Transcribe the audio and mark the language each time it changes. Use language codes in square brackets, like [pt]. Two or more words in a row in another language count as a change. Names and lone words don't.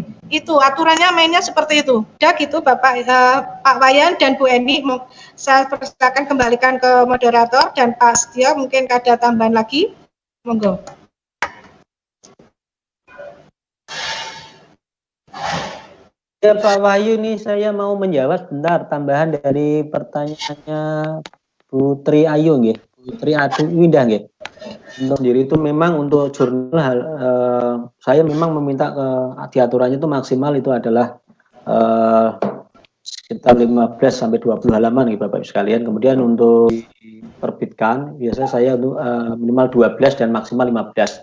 [id] Itu aturannya mainnya seperti itu. Udah gitu Bapak Pak Wayan dan Bu Eni, saya persilakan kembalikan ke moderator dan Pak Setia mungkin ada tambahan lagi. Monggo. Ya Pak Wahyu, nih saya mau menjawab sebentar tambahan dari pertanyaannya Bu Tri Ayu nggih. Bu Putri Adu Indah nggih. Untuk sendiri itu memang untuk jurnal saya memang meminta di aturannya itu maksimal itu adalah sekitar 15 sampai 20 halaman nih Bapak Ibu sekalian. Kemudian untuk diterbitkan biasanya saya untuk minimal 12 dan maksimal 15.